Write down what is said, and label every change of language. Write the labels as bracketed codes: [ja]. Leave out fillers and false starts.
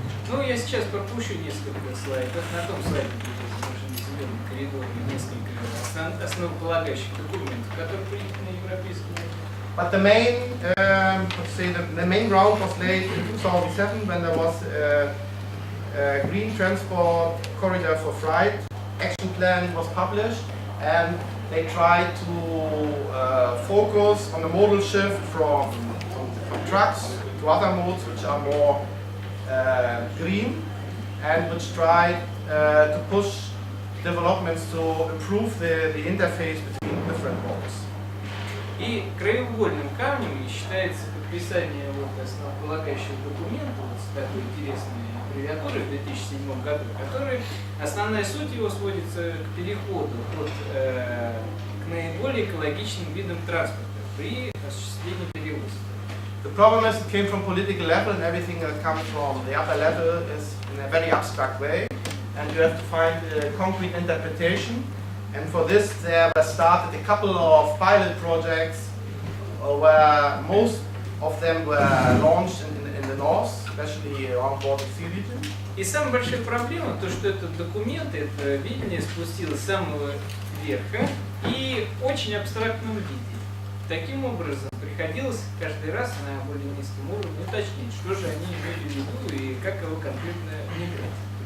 [ru] Ну, я сейчас пропущу несколько слайдов. На том слайде будет изображен зеленый коридор и несколько основополагающих документов, которые приняты на европейском уровне. [en] But the main, the main ground was laid in 2007 when there was a green transport corridor for freight action plan was published, and they tried to focus on the modal shift from trucks to other modes which are more green and which tried to push developments to improve the interface between different modes. [ru] И краеугольным камнем считается подписание основополагающего документа с такой интересной аббревиатурой в 2007 году, который основная суть его сводится к переходу к наиболее экологичным видам транспорта при осуществлении перевозок. [en] The problem is it came from political level, and everything that comes from the upper level is in a very abstract way, and you have to find a concrete interpretation. And for this, there were started a couple of pilot projects where most of them were launched in the north, especially around Baltic Sea region. [ru] И самая большая проблема, то что этот документ, это видение спустилось с самого верха и очень абстрактном виде. Таким образом, приходилось каждый раз на более низком уровне уточнить, что же они имели в виду и как его конкретно внедрять.